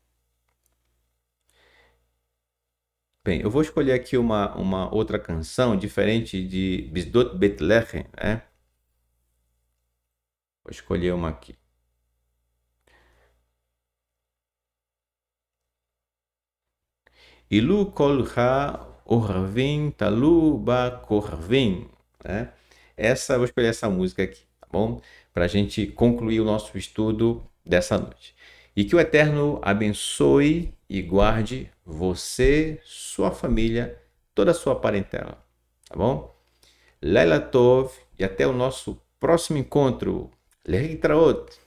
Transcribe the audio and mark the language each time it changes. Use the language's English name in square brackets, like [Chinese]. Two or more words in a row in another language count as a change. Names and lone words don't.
[Portuguese] Bem, eu vou escolher aqui uma outra canção diferente de Bisdot Bethlehem, né? Vou escolher uma aqui. [Hebrew] אילו כל העורבים תלו בקורבים, [Portuguese] né? Vou escolher essa música aqui, tá bom? Para a gente concluir o nosso estudo dessa noite. E que o Eterno abençoe e guarde você, sua família, toda a sua parentela, tá bom? [Hebrew] לילה טוב [Portuguese] e até o nosso próximo encontro. Leitraot.